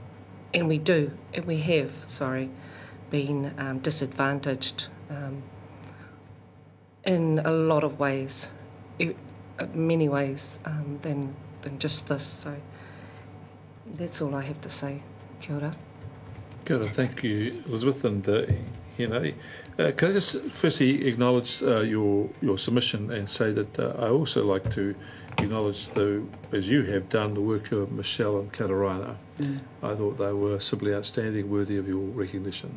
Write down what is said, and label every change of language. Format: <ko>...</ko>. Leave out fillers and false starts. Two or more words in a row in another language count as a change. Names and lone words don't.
<en>been disadvantaged in a lot of ways, many ways than just this. So that's all I have to say.</en> <mi>Kia ora. Kia ora.</mi> <en>Thank you, Elizabeth and Henare. Can I just firstly acknowledge your submission and say that I also like to acknowledge, as you have done, the work of Michelle and Katarana. I thought they were simply outstanding, worthy of your recognition.</en>